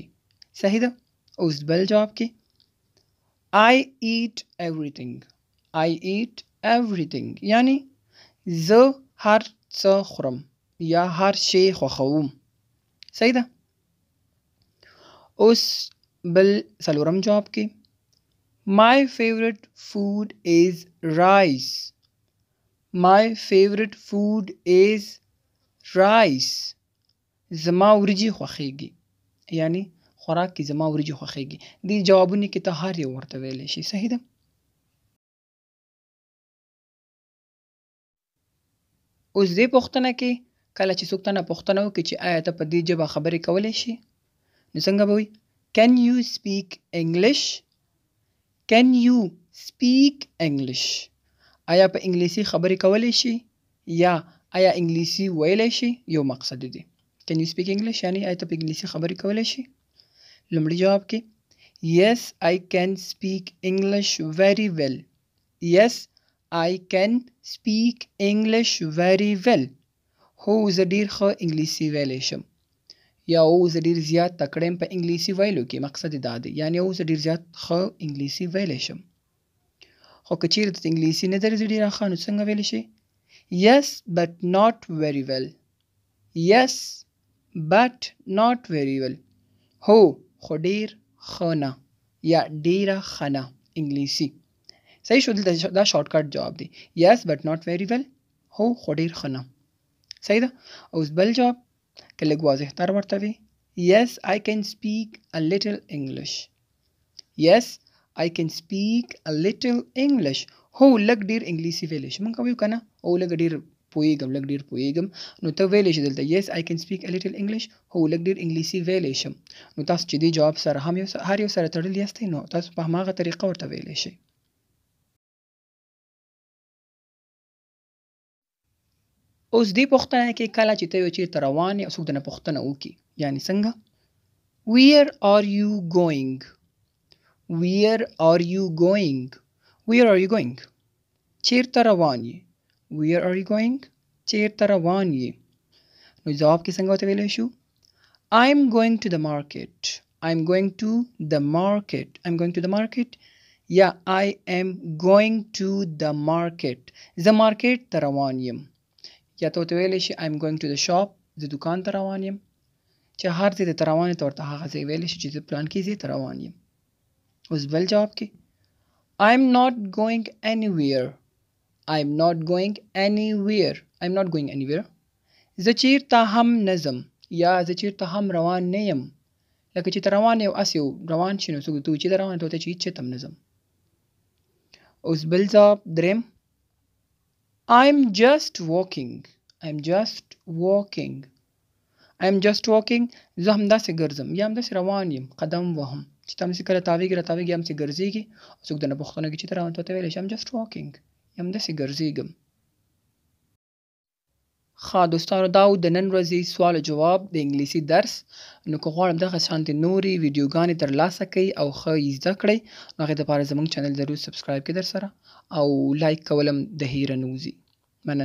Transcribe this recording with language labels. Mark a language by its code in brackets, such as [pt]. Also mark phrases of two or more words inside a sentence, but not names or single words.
[ps] صحیح ده؟ اوس بل جواب کې [en] I eat everything. I eat everything [ps] یعنی زه هر څه خورم یا هر شی خوښوم. صحیح ده؟ اوس بل څلورم جواب کې [en] My favorite food is rice. My favorite food is rice. [ps] زما وریجې خوښیږي یعنی خوراک کې زما وریجې خوښیږي. دې جوابونه کې ته هر یو ورته ویلی شي. صحیح ده؟ اوس دې پوښتنه کې کله چې څوک تنه پوښتنه وکړي چې آیا ته په دې ژبه خبرې کولی شي نو څنګه به وي [en] Can you speak English? Can you speak English? [ps] آیا په انګلیسي خبرې کولی شي یا آیا انګلیسي ویلی شي؟ یو مقصد دی. [en] Can you speak English [ps] یعنی آیا ته په انګلیسي خبرې کولی شي؟ لومړی جواب کې [en] Yes, I can speak English very well. Yes, I can speak English very well. [ps] هو زه ډېر ښه انګلیسي ویلی شم یا هو زه ډېر زیات تکړه یم په انګلیسي ویلو کې. مقصد یې دا دی یعنی هو زه ډېر زیات ښه انګلیسي ویلی شم. خو که چیرې ته انګلیسي نه درځي ډېره ښه نو څنګه ویلی شي [en] Yes, but not very well. Yes, but not very well. [ps] هو خو ډېر ښه نه یا ډېره ښه نه انګلیسي. صحیح شو؟ دلته دا [en] short cut [ps] جواب دی. [en] Yes, but not very well. [ps] هو خو ډېر ښه نه. صحیح ده؟ اوس بل جواب که لږ واضح تر ورته وي [en] Yes, I can speak a little English. Yes, I can speak a little English. [ps] هو لږ ډېر انګلیسي ویلی شي. مونږ وایو که نه هو لږ ډېر پوهېږم لږ ډېر پوهېږم نو ته ویلی شي دلته [en] Yes, I can speak a little English. [ps] هو لږ ډېر انګلیسي ویلی شم. نو تاسو چې دې جواب سره هم هر یو سره تړلي یاستئ نو تاسو په هماغه طریقه ورته ویلی شئ. اوس دې پوښتنه کې کله چې ته یو چېرته روان یې او څوک درنه پوښتنه وکړي یعنې څنګه [en] Where are you going? Where are you going? Where are you going? [ps] چېرته روان یې [en] Where are you going? [ps] چېرته روان یې نو جواب کې څنګه ورته ویلی شو [en] I'm going to the market. I'm going to the market. I'm going to the market یا I am going to the market. [ps] زه مارکیټ ته روان یم یا ته ورته ویلی شي [en] I'm going to the shop. [ps] زه دکان ته روان یم چې هر ځای ته ته روان یې ته ورته هغه ځای ویلی شي چې زه پلانکي ځای ته روان یم. اوس بل جواب کې [en] I'm not going anywhere. I'm not going anywhere. I'm not going anywhere. [ps] زه چېرته هم نه ځم یا زه چېرته هم روان نه یم. لکه چې ته روان یې او هسې روان شي نو څوک ته وایي چې ته روان یې ته ورته چې هېڅ چېرته هم نه ځم. اوس بل جواب دریم [en] I'm just walking. I'm just walking. I'm just walking. [ps] زه همداسې ګرځم یا همداسې روان یم قدم وهم چې ته همداسې کله تاویږي راتاویږي همداسې ګرځېږي او څوک درنه پوښتنه کوي چې ته روان ته ورته ویلی شي [en] I'm just walking [ps] یا همداسې ګرځېږم. ښه دوستانو دا و د نن ورځې سوال او جواب د انګلیسي درس. نو که غواړم دغه شانتې نورې ویډیوګانې ترلاسه کړئ او ښه یې زده کړئ نو هغې دپاره زموږ چینل ضرور سبسکرایب کړئ درسره او لایک کول هم د هیره نه وځي.